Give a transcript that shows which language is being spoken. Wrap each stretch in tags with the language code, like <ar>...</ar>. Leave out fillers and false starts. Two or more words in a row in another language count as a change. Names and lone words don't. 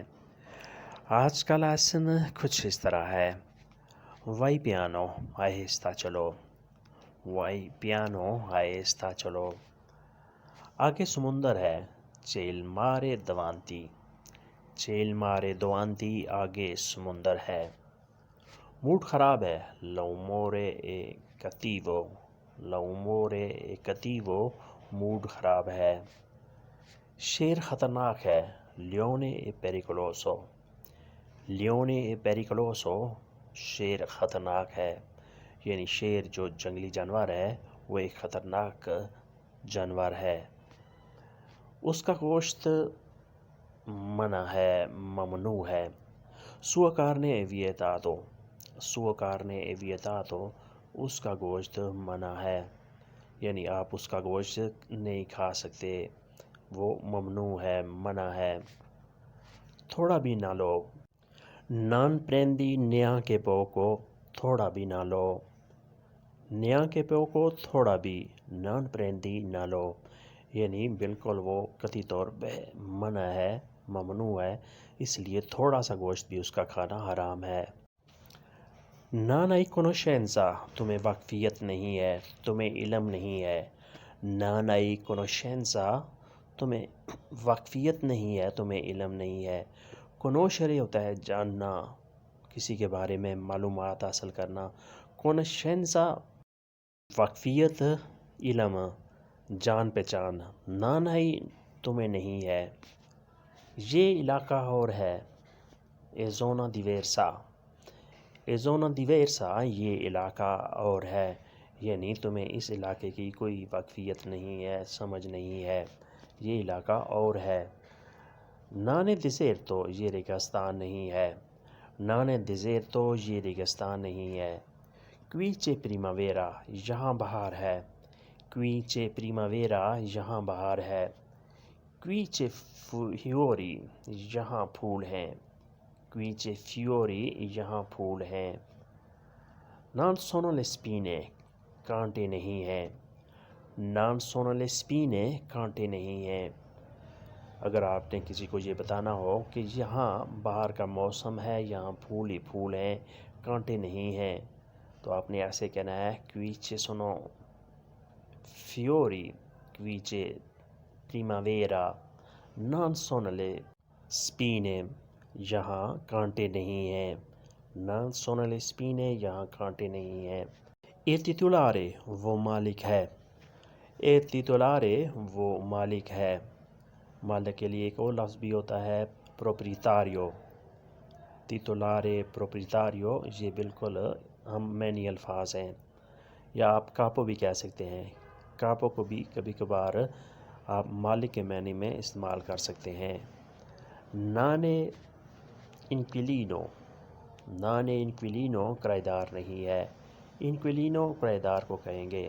<ur>آج کا لیسن کچھ اس طرح ہے:</ur> <it>vai piano</it> <ur>آہستہ چلو،</ur> <it>vai piano</it> <ur>آہستہ چلو، آگے سمندر ہے</ur> <it>c'è il mare davanti, c'è il mare davanti,</it> <ur>آگے سمندر ہے۔ موڈ خراب ہے</ur> <it>l'umore è cattivo، l'umore è cattivo،</it> <ur>موڈ خراب ہے۔ شیر خطرناک ہے</ur> <it>leone è pericoloso، leone è pericoloso،</it> <ur>شیر خطرناک ہے، یعنی شیر جو جنگلی جانور ہے وہ ایک خطرناک جانور ہے۔ اس کا گوشت منع ہے، ممنوع ہے۔</ur> <it>sua carne è vietato، sua carne è vietato،</it> <ur>اس کا گوشت منع ہے، یعنی آپ اس کا گوشت نہیں کھا سکتے، وہ ممنوع ہے، منع ہے۔ تھوڑا بھی نہ لو</ur> <it>non prendi neanche poco،</it> <ur>تھوڑا بھی نہ لو،</ur> <it>neanche poco،</it> <ur>تھوڑا بھی،</ur> <it>non prendi</it> <ur>نہ لو، یعنی بالکل وہ قطعی طور پہ منع ہے، ممنوع ہے، اس لیے تھوڑا سا گوشت بھی اس کا کھانا حرام ہے۔</ur> <it>non hai conoscenza،</it> <ur>تمہیں واقفیت نہیں ہے، تمہیں علم نہیں ہے۔</ur> <it>non hai conoscenza،</it> <ur>تمہیں واقفیت نہیں ہے، تمہیں علم نہیں ہے۔ conoscere ہوتا ہے جاننا، کسی کے بارے میں معلومات حاصل کرنا۔ conoscenza واقفیت، علم، جان پہچان۔</ur> <it>non hai</it> <ur>تمہیں نہیں ہے۔ یہ علاقہ اور ہے</ur> <it>è zona diversa، è zona diversa،</it> <ur>یہ علاقہ اور ہے، یعنی تمہیں اس علاقے کی کوئی واقفیت نہیں ہے، سمجھ نہیں ہے، یہ علاقہ اور ہے۔</ur> <it>non è deserto،</it> <ur>یہ ریگستان نہیں ہے،</ur> <it>non è deserto،</it> <ur>یہ ریگستان نہیں ہے۔</ur> <it>qui c'è primavera،</it> <ur>یہاں بہار ہے،</ur> <it>qui c'è primavera،</it> <ur>یہاں بہار ہے۔</ur> <it>qui c'è fiori،</it> <ur>یہاں پھول ہیں،</ur> <it>qui c'è fiori،</it> <ur>یہاں پھول ہیں۔</ur> <it>non sono le spine،</it> <ur>کانٹے نہیں ہیں،</ur> <it>non sono le spine،</it> <ur>کانٹے نہیں ہیں۔ اگر آپ نے کسی کو یہ بتانا ہو کہ یہاں بہار کا موسم ہے، یہاں پھول ہی پھول ہیں، کانٹے نہیں ہیں، تو آپ نے ایسے کہنا ہے</ur> <it>qui ci sono fiori، qui c'è primavera، non sono le spine،</it> <ur>یہاں کانٹے نہیں ہیں،</ur> <it>non sono le spine،</it> <ur>یہاں کانٹے نہیں ہیں۔</ur> <it>il titolare،</it> <ur>وہ مالک ہے،</ur> <it>il titolare،</it> <ur>وہ مالک ہے۔ مالک کے لیے ایک اور لفظ بھی ہوتا ہے</ur> <it>proprietario، titolare، proprietario،</it> <ur>یہ بالکل ہم معنی الفاظ ہیں، یا آپ کاپو بھی کہہ سکتے ہیں۔ کاپو کو بھی کبھی کبھار آپ مالک کے معنی میں استعمال کر سکتے ہیں۔</ur> <it>non è inquilino, non è inquilino,</it> <ur>کرایہ دار نہیں ہے، انکویلینو کرایہ دار کو کہیں گے۔</ur>